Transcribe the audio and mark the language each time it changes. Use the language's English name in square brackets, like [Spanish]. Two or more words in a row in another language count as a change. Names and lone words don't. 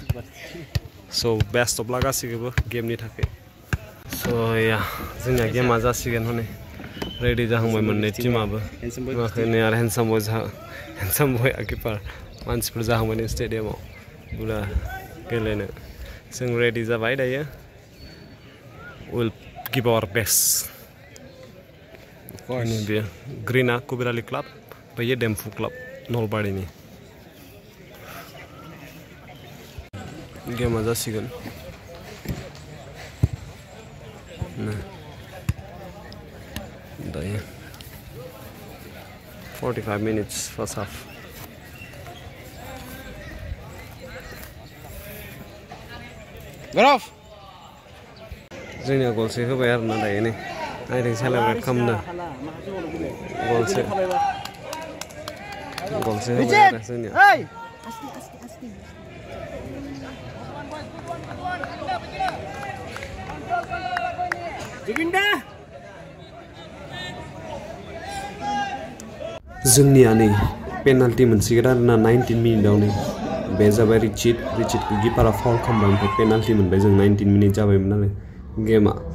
[English] so best of luck [Bodo] गासिखौबो गेमनि थाखाय। स' या जोंनिया गेमा जासिगोन हनै रेडी जाहांबाय मोननै टीमाबो नै आरो [English] handsome boy keeper [Bodo] मानसिफोर जाहांबाय नै स्टेडियामाव पुरा गेलेनो जों रेडि जाबाय दायो [English] we'll give our best [Bodo] बेयो ग्रीना कुबेराली क्लाब बेयो डेम्फु क्लाब नलबारिनि गेमा जासिगोन दायो [English] 45 minutes first half Graf [Bodo] जोंनिया गलसे होबाय आरोना दायो नै आइथिं सेलेब्रेट खालामनो गलसे होबाय आरो जोंनिया जोंनिया नै पेनाल्टि मोनसिगोन आरोना 19 मिनिटाव नै बे जाबाय रिचिटखौ गिपारा फाउल खालामबाय ओमफ्राय पेनाल्टि मोनबाय जों 19 मिनिट जाबायमोन नालाय गेमा